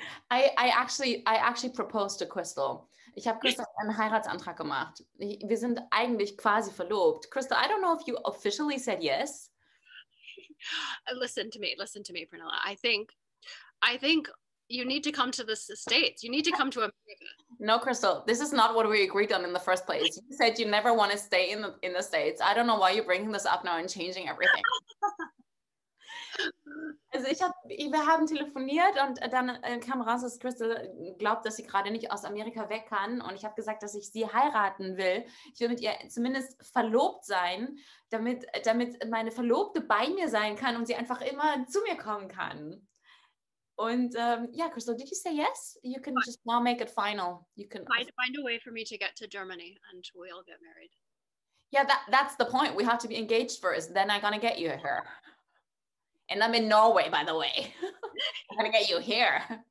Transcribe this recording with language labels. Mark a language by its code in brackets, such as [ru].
[en] I actually proposed to Crystal. [de] Ich habe Crystal einen Heiratsantrag gemacht. Wir sind eigentlich quasi verlobt. [en] Crystal, I don't know if you officially said yes. Listen to me, Pernilla. I think you need to come to the States. You need to come to America. No, Crystal, this is not what we agreed on in the first place. You said you never want to stay in the States. I don't know why you're bringing this up now and changing everything. [de] Also wir haben telefoniert und dann kam raus, dass Crystal glaubt, dass sie gerade nicht aus Amerika weg kann und ich habe gesagt, dass ich sie heiraten will. Ich will mit ihr zumindest verlobt sein, damit meine Verlobte bei mir sein kann und sie einfach immer zu mir kommen kann. [en] Und yeah, Crystal, did you say yes? You can just now make it final. You can find a way for me to get to Germany and we'll get married. Yeah, that's the point. We have to be engaged first. Then I'm gonna get you here. And I'm in Norway, by the way. I'm gonna get you here.